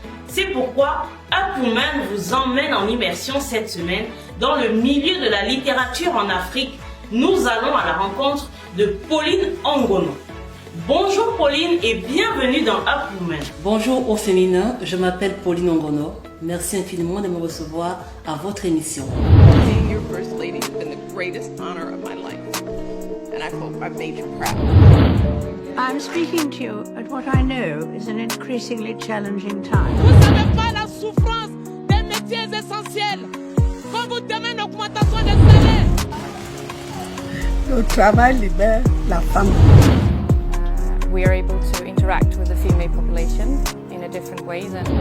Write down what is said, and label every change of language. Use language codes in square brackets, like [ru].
[fr] C'est pourquoi Up Women vous emmène en immersion cette semaine dans le milieu de la littérature en Afrique. Nous allons à la rencontre de Pauline Ongono. Bonjour Pauline et bienvenue dans Up Women. Bonjour au féminin, je m'appelle Pauline Ongono. Merci infiniment de me recevoir à votre émission. [en] Being your first lady has been the greatest honor of my life, and I hope I've made you proud. I'm speaking to you at what I know is an increasingly challenging time. [fr] Vous ne savez pas la souffrance des métiers essentiels. Quand vous demandez une augmentation des salaires. Le travail libère la femme. [en] We are able to interact with the female population in a different ways.